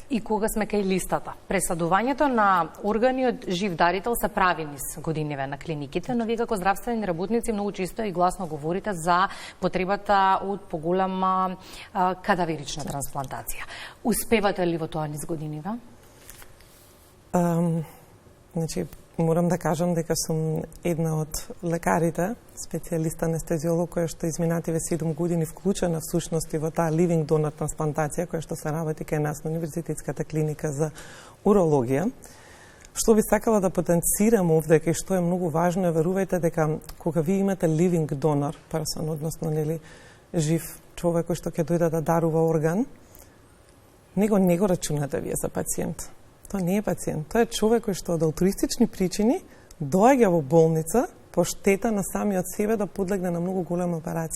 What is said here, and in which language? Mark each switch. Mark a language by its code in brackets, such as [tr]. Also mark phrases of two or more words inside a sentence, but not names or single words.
[mk] И кога сме кај листата, пресадувањето на органи од жив дарител се прави низ годиниве на клиниките, но вие како здравствени работници многу често и гласно говорите за потребата од поголема кадаверична трансплантација. Успевате ли во тоа низ годиниве? Значи, морам да кажам дека сум една од лекарите, специјалист анестезиолог, која што изминативе 7 години вклучена всушност и во таа [en] living donor [mk] трансплантација, која што се работи кај нас на Универзитетската клиника за урологија. Што би сакала да потенцирам овде, кај што е многу важно, верувајте дека кога ви имате [en] living donor person, [mk] односно нели жив човек кој што ќе дојде да дарува орган, него не го рачунате вие за пациент. Тоа не е пациент, тоа е човек кој што од алтруистични причини доаѓа во болница по штета на самиот себе да подлегне на многу голема операција.